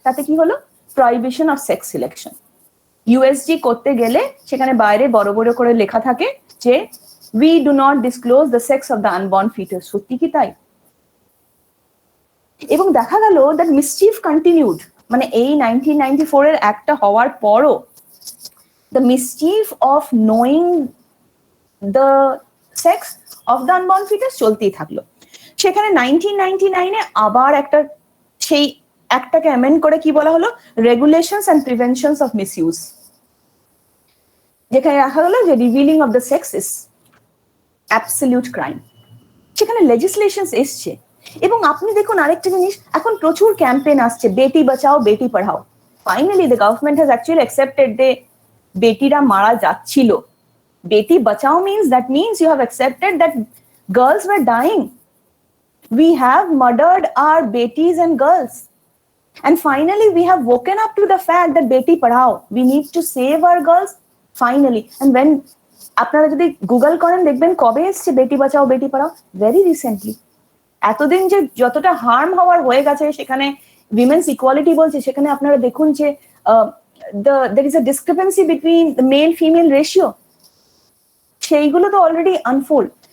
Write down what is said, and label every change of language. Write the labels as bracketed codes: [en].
[bn] তাতে কি হলো, [en] prohibition of sex selection. [bn] USG করতে গেলে সেখানে বাইরে বড় বড় করে লেখা থাকে যে [en] we do not disclose the sex of the unborn fetus. [bn] সত্যি কি তাই? এবং দেখা গেল [en] that mischief continued, [bn] মানে এই 1994 এর একটা হওয়ার পরও [en] the mischief of knowing the sex of the unborn fetus [bn] চলতেই থাকলো। সেখানে 1999 এ আবার একটা সেই একটাকে অ্যামেন্ড করে কি বলা হলো, [en] regulations and preventions of misuse, [bn] যেখানে রাখা হলো যে [en] Revealing of the sex is absolute crime. [bn] সেখানে লেজিসলেশনস এসছে। এবং আপনি দেখুন আরেকটা জিনিস, এখন প্রচুর ক্যাম্পেইন আসছে, [hi] Beti Bachao Beti Padhao. [en] finally the government has actually accepted [bn] যে বেটিরা মারা যাচ্ছিল। [hi] Beti Bachao [en] means you have accepted that girls were dying. We have murdered our betis and girls. And finally, we have woken up to the fact that [hi] beti padhao, [en] we need to save our girls, finally. And when [bn] আপনারা যদি Google করেন দেখবেন কবে এসছে [hi] Beti Bachao Beti Padhao, [en] Very recently. [bn] এতদিন যে যতটা harm হওয়ার হয়ে গেছে সেখানে উইমেন্স ইকুয়ালিটি বলছে, সেখানে আপনারা দেখুন যে [en] there is a discrepancy between the male female ratio, [bn] সেইগুলো তো অলরেডি আনফোল্ড।